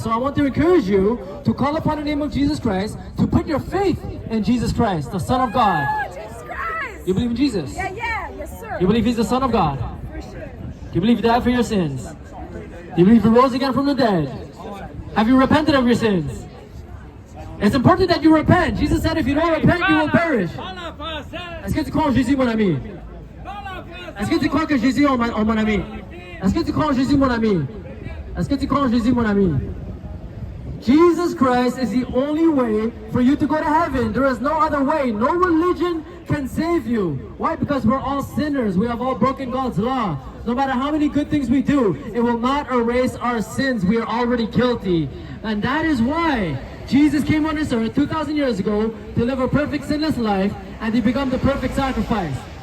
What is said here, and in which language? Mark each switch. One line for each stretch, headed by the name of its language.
English: So I want to encourage you to call upon the name of Jesus Christ, to put your faith in Jesus Christ, the Son of God. Jesus Christ! You believe in Jesus? Yes, sir. You believe He's the Son of God? For sure. Do you believe He died for your sins? Do you believe He rose again from the dead? Have you repented of your sins? It's important that you repent. Jesus said if you don't repent, you will perish.
French: Est-ce que tu crois en Jésus, mon ami? Est-ce que tu crois que Jésus est mon ami? Est-ce que tu crois en Jésus, mon ami? Est-ce que tu crois en Jésus, mon ami?
English: Jesus Christ is the only way for you to go to heaven. There is no other way. No religion can save you. Why? Because we're all sinners. We have all broken God's law. No matter how many good things we do, it will not erase our sins. We are already guilty. And that is why Jesus came on this earth 2,000 years ago to live a perfect sinless life and to become the perfect sacrifice.